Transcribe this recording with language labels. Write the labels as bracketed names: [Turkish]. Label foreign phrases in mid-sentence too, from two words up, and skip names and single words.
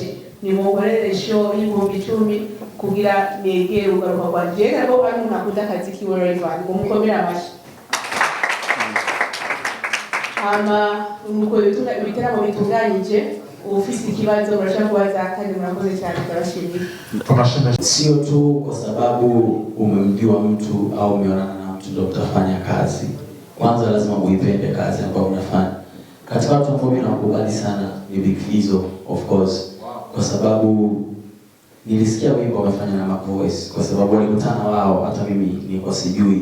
[Rundi] Ni mugorere show y'ibihumbi 10 kugira negere ugaruka kwanje rero bari nakunda akazi kiwe Rayvan umukomera amashi. Nuko ibitaramo bitunganyije ufise ikibazo urashaka kubaza kandi murakoze cyane turashimira. [Swahili] Sio tu kwa sababu umemjua mtu au umeonana na mtu ndio utafanya kazi. Kwanza lazima uipende kazi ambayo unafanya. Katika watu ambao mimi nakubali sana ni Big Fizzo [English] of course. [Swahili] Kwa sababu nilisikia wimbo wamefanya na Mac Voice, kwa sababu walikutana wao, hata mimi nilikuwa sijui.